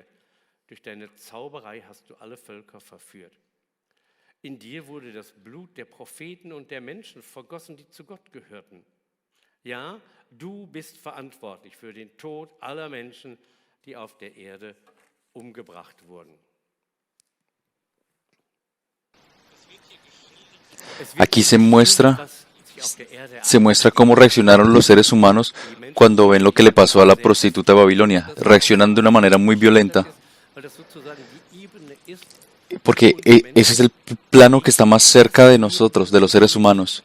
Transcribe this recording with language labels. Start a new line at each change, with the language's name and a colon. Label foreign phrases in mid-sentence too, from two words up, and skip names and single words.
German: Durch deine Zauberei hast du alle Völker verführt. In dir wurde das Blut der Propheten und der Menschen vergossen, die zu Gott gehörten. Ja, du bist verantwortlich für den Tod aller Menschen, die auf der Erde umgebracht wurden.
Spanish: Aquí se muestra cómo reaccionaron los seres humanos cuando ven lo que le pasó a la prostituta de Babilonia. Reaccionan de una manera muy violenta, porque ese es el plano que está más cerca de nosotros, de los seres humanos.